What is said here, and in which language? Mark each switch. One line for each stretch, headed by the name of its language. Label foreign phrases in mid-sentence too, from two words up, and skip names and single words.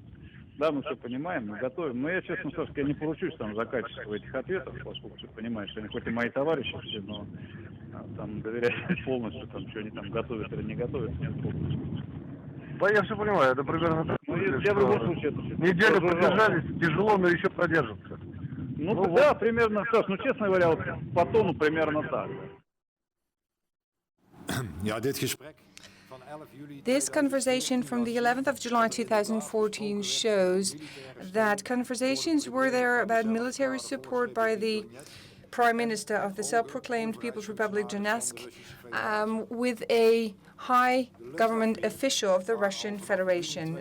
Russian: Да, мы все понимаем, мы готовим. Но я, честно скажу, я не поручусь там за качество этих ответов, поскольку ты понимаешь, что они хоть и мои товарищи все, но там доверять полностью, там, что они там готовят или не готовят, нет полностью. Да, я все понимаю, это примерно так. Я в любом случае это неделю продержались, тяжело, но еще продержатся. Ну да, примерно так. Ну, честно говоря, вот по тону примерно так.
Dutch: Ja, dit gesprek.
English: This conversation from the 11th of July 2014 shows that conversations were there about military support by the Prime Minister of the self-proclaimed People's Republic Donetsk with a high government official of the Russian Federation.